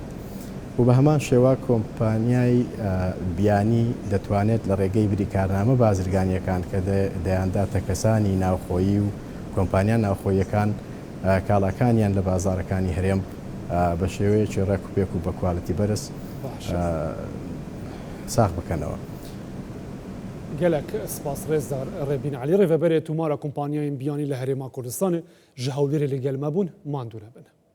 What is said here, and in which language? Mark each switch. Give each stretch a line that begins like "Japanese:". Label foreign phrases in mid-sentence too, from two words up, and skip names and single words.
Central Kurdish: و بە هەمان شێوە کۆمپانیای بیانی دەتوانێت لە ڕێگەی بریکارنامە بازرگانیەکان کە دەیانداتە کەسانی ناوخۆیی و کۆمپانیان ناوخۆیەکان کاڵاکانیان لە بازارەکانی هەرێم بە شێوەیەکی ڕێک و پێک و بە کوالەتی بەرز ساغ بکەنەوە.
Kurdish: gelek spas rêzdar Rebîn Elî rêveberê tûmara kompaniyayên biyanî li Herêma Kurdistanê ji hewlêrê li gel me bûn mandû nebin.